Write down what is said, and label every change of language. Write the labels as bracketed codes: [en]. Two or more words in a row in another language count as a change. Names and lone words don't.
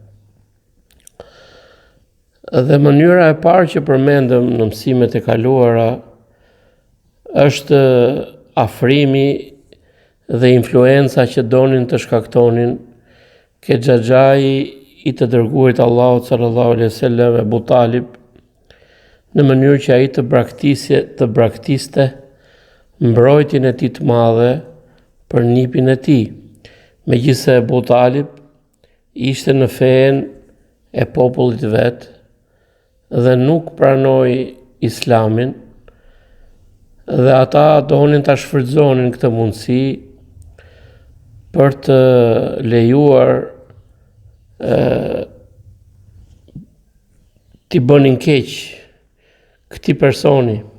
[sq] Dhe mënyra e parë që përmendëm në mësimet e kaluara është afrimi dhe influenca që donin të shkaktonin ke xhaxhai i të dërguarit Allahut [ar] صلى الله عليه وسلم, [sq] Abu Talib, në mënyrë që ai të braktiste mbrojtjen e tij të madhe për nipin e tij. Megjithse Abu Talib ishte në fenë e popullit vet dhe nuk pranoi Islamin, dhe ata donin ta shfrytëzonin këtë mundësi për të lejuar t'i bënin keq këtij personi.